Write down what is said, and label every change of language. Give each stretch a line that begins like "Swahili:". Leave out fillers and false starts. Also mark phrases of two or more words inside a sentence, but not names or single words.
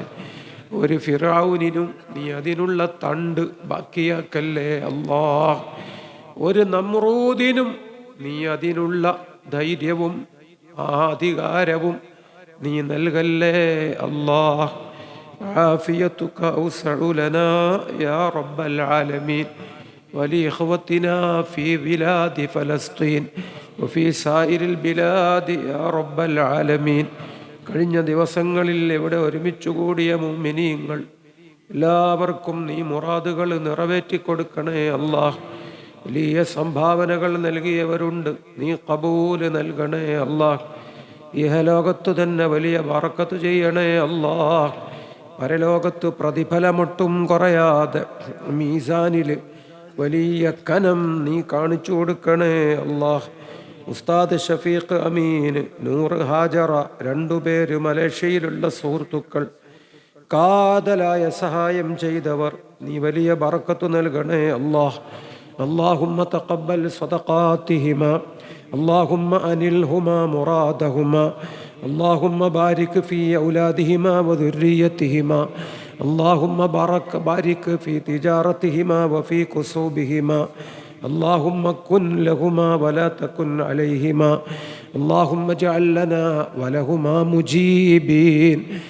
Malayalam: ഒരു ഫിറഔനിനും നീ അതിനുള്ള തണ്ട് ബാക്കിയാക്കല്ലേ അല്ലാഹ്. ഒരു നമ്രൂദിനും നീ അതിനുള്ള ധൈര്യവും അധികാരവും നീ നൽകല്ലേ അല്ലാഹ്.
Arabic: عافيتك أوسع لنا يا رب العالمين ولإخوتنا في بلاد فلسطين وفي سائر البلاد يا رب العالمين.
Malayalam: കഴിഞ്ഞ ദിവസങ്ങളിൽ ഇവിടെ ഒരുമിച്ച് കൂടിയ മുഅ്മിനീങ്ങൾ എല്ലാവർക്കും നീ മുറാദുകൾ നിറവേറ്റിക്കൊടുക്കണേ അല്ലാഹ്. വലിയ സംഭാവനകൾ നൽകിയവരുണ്ട്, നീ ഖബൂൽ നൽകണേ അല്ലാഹ്. ഇഹലോകത്ത് തന്നെ വലിയ ബറക്കത്ത് ചെയ്യണേ അല്ലാഹ്. പരലോകത്ത് പ്രതിഫലമൊട്ടും കുറയാതെ മീസാനിൽ വലിയ കനം നീ കാണിച്ചു കൊടുക്കണേ അല്ലാഹ്. ഉസ്താദ് ഷഫീഖ് അമീൻ, നൂർ ഹാജറ രണ്ടുപേര് മലേഷ്യയിലുള്ള സുഹൃത്തുക്കൾ, കാതലായ സഹായം ചെയ്തവർ, നീ വലിയ ബറക്കത്ത് നൽകണേ അല്ലാഹ്.
Arabic: اللهم تقبل صدقاتهما اللهم أنلهما مرادهما اللهم بارك في أولادهما وذريتهما اللهم بارك في تجارتهما وفي كسوبهما اللهم كن لهما ولا تكن عليهما اللهم اجعل لنا ولهما مجيبين